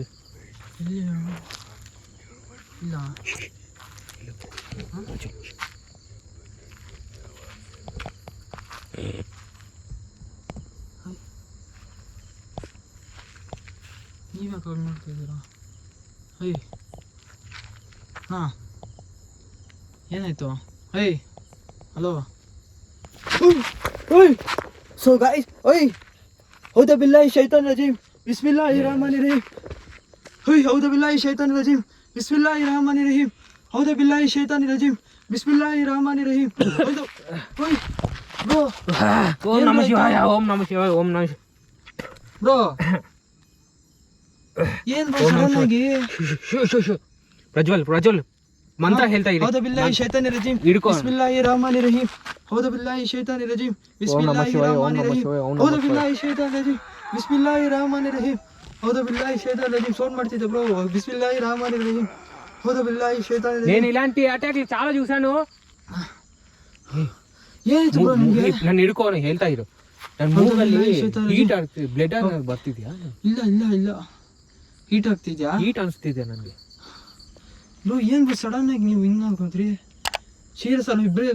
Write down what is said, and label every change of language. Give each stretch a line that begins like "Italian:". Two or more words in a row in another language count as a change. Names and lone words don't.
Kannada: ಇಲ್ಲಿ ಇಲ್ಲ. ನೀವೇ ಕಾಲ್ ಮಾಡ್ತಾ ಇದ್ದೀರಾ? ಅಯ್ಯ ಹಾಂ, ಏನಾಯ್ತು? ಅಯ್ಯ ಹಲೋ.
English: So guys,
Arabic: oi, أعوذ بالله الشيطان الرجيم، بسم الله الرحمن الرحيم. Oi, أعوذ بالله الشيطان الرجيم، بسم الله الرحمن الرحيم. أعوذ بالله الشيطان الرجيم، بسم الله الرحمن الرحيم. Audu,
English: oi, bro.
Sanskrit: ಓಂ ನಮಃ ಶಿವಾಯ, ಓಂ ನಮಃ ಶಿವಾಯ, ಓಂ ನಮಃ
Kannada: ಬ್ರೋ ಏನ್ ಬ್ರೋ ಸಡನ್ ಆಗಿ? ಪ್ರಜ್ವಲ್ ಪ್ರಜ್ವಲ್ ಮಂತ್ರ ಹೇಳ್ತಾ ಇರಿ.
Arabic: أعوذ بالله الشيطان الرجيم,
Kannada: ಹಿಡ್ಕೊ.
Arabic: بسم الله الرحمن الرحيم. أعوذ بالله الشيطان الرجيم، بسم الله الرحمن الرحيم. أعوذ بالله الشيطان الرجيم، بسم الله الرحمن الرحيم. أعوذ بالله الشيطان الرجيم.
Kannada: సౌండ్ ಮಾಡ್ತಿದ್ದೆ ಬ್ರೋ.
Arabic: بسم الله الرحمن الرحيم. أعوذ بالله الشيطان الرجيم.
Telugu: నేను ఇలాంటి అటాక్ చాలా చూసాను.
Kannada: ಏನಾಯ್ತು ಬ್ರೋ ನಿಮ್ಗೆ? ನಾನು ಹಿಡ್ಕೊ, ಹೇಳ್ತಾ ಇರು. ನನ್ನ ಮೂಗಲ್ಲಿ ಹೀಟ್ ಆಗ್ತಿದೆ, ಬ್ಲಡ್ ಬರ್ತಿದ್ಯಾ? ಇಲ್ಲ ಇಲ್ಲ ಇಲ್ಲ, ಹೀಟ್ ಆಗ್ತಿದ್ಯಾ? ಹೀಟ್ ಅನಿಸ್ತಿದೆ ನನಗೆ. ಬ್ರೋ ಏನ್ ಬ್ರೋ ಸಡನ್ ಆಗಿ ನೀವು ಹಿಂಗ್ ಅನ್ಕೊಂತ್ರಿ? ಸೀರಿಯಸ್ ಅಲ್ಲ ಇಬ್ಬರೇ?